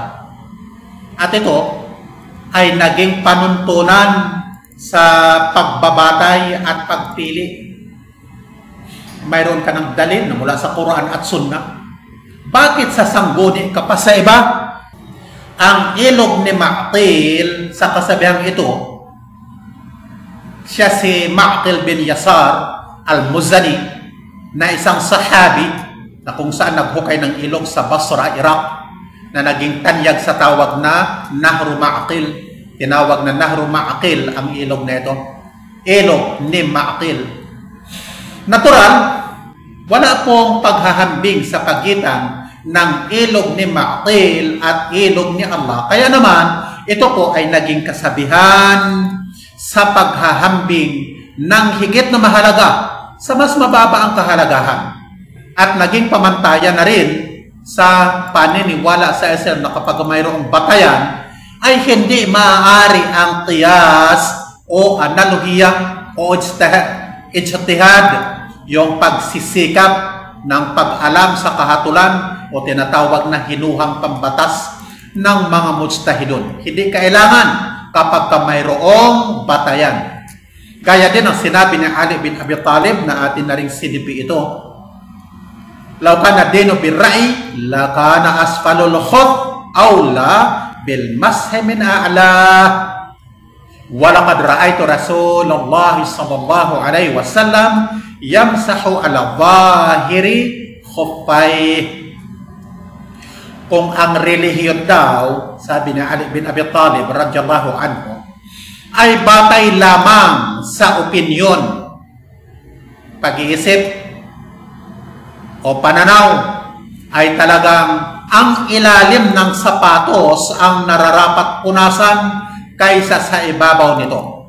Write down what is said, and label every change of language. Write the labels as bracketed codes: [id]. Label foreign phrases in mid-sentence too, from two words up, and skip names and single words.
[tl] At ito ay naging panuntunan sa pagbabatay at pagpili. Mayroon ka ng dalil na mula sa Quran at Sunnah. Bakit sasangguni ka pa sa iba? Ang ilog ni Ma'qil sa kasabihang ito, siya si Ma'qil bin Yasar al-Muzani, na isang sahabi na kung saan naghukay ng ilog sa Basra, Iraq, na naging tanyag sa tawag na Nahru Ma'qil. Tinawag na Nahru Ma'qil ang ilog na ito. Ilog ni Ma'qil. Natural, wala pong paghahambing sa pagitan ng ilog ni Ma'qil at ilog ni Allah. Kaya naman, ito po ay naging kasabihan sa paghahambing ng higit na mahalaga sa mas mababa ang kahalagahan. At naging pamantayan na rin sa paniniwala sa Islam na kapag mayroong batayan, ay hindi maaari ang qiyas o analohiya o ijtihad, yung pagsisikap ng pag-alam sa kahatulan o tinatawag na hinuhang pambatas ng mga mujtahidun. Hindi kailangan kapag mayroong batayan. Gaya din ang sinabi ni Ali bin Abi Talib na atin na rin sinipi ito. [ar] لو كان دين بالرأي لكان أسفل الخف أولى بالمسح من أعلى. ولقد رأيت رسول الله صلى الله عليه وسلم يمسح على ظاهر خفيه. [tl] Kung ang relihiyon daw, sabi ni Ali bin Abi Talib [ar] رضي الله عنه, [tl] ay batay lamang sa opinyon, pag-iisip o pananaw, ay talagang ang ilalim ng sapatos ang nararapat punasan kaysa sa ibabaw nito.